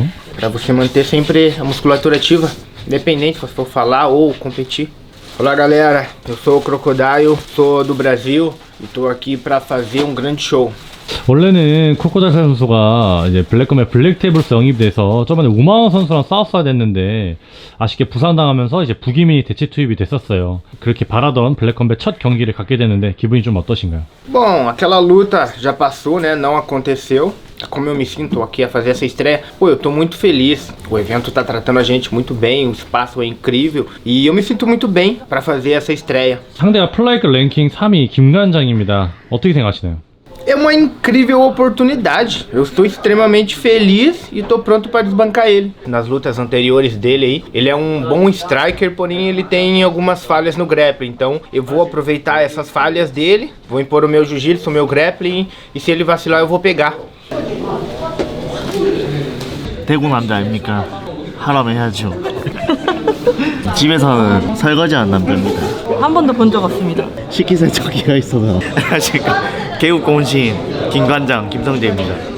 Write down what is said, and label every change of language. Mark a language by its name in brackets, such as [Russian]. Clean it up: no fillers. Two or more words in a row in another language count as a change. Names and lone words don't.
[Portuguese] Para você manter sempre a musculatura ativa, independente se for falar ou competir. Olá galera, eu sou o Crocodile, sou do Brasil e tô aqui para fazer um grande show. [Korean] 원래는 크로코다일 선수가 이제 블랙컴의 블랙테이블스 영입돼서 저번에 우마원 선수랑 싸웠어야 됐는데 아쉽게 부상당하면서 이제 부기민이 대체 투입이 됐었어요. 그렇게 바라던 블랙컴의 첫 경기를 갖게 됐는데 기분이 좀 어떠신가요? [Portuguese] Bom, aquela luta já passou, né? Não aconteceu. Como eu me sinto aqui a fazer essa estreia? Pô, eu tô muito feliz. O evento tá tratando a gente muito bem, o espaço é incrível e eu me sinto muito bem para fazer essa estreia. [Korean] 상대가 플라이크 랭킹 3위 김관장입니다. 어떻게 생각하시나요? [Portuguese] É uma incrível oportunidade. Eu estou extremamente feliz e tô pronto para desbancar ele. Nas lutas anteriores dele aí, ele é um bom striker, porém ele tem algumas falhas no grappling. Então eu vou aproveitar essas falhas dele, vou impor o meu jiu-jitsu, o meu grappling e se ele vacilar eu vou pegar. [Korean] 대구 남자 아닙니까? 하라면 해야죠. 집에서는 설거지 한 남자입니다. 한 번도 본 적 없습니다. 식기세 저기가 있어서. 안녕하십니까. 개국 고운신 김관장 김성재입니다.